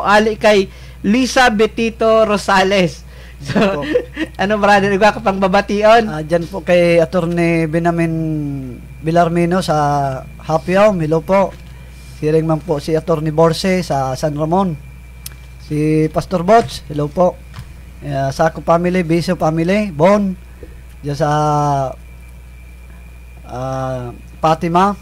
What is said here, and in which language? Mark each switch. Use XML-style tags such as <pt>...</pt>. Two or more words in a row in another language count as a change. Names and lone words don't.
<bik>Ali kay Lisa Betito Rosales. So, brother, ikaw ka pang babation? Dyan po kay Attorney Benamin Villarmino sa Hapiao, hello po. Si Ringman po si Attorney Borse sa San Ramon. Si Pastor Bots, hello po. Sako family, Biso family, Bon. Dyan sa Fatima.</bik>